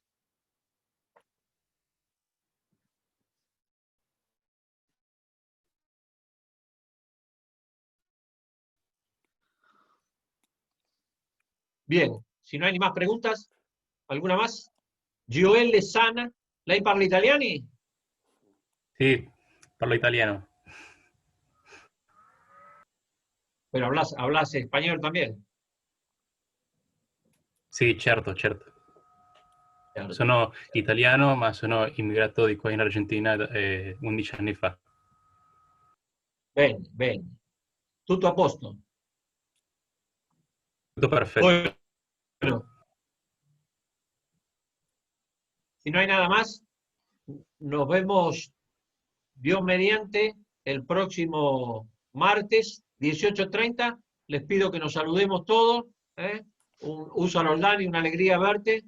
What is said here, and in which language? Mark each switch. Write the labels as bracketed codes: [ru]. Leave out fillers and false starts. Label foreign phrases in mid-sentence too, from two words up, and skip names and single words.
[es] Bien, si no hay ni más preguntas, ¿alguna más? [it] Joel Lezana, ¿lei parla italiani? Sì, parlo italiano. [es] Pero hablas español también. [it] Sì, certo. Certo. Sono italiano, ma sono immigrato di qua in Argentina 11 anni fa. Bene, bene. Tutto a posto. Tutto perfetto. [es] Bueno, si no hay nada más, nos vemos, Dios mediante, el próximo martes, 18:30. Les pido que nos saludemos todos. Usa Roldán y una alegría verte.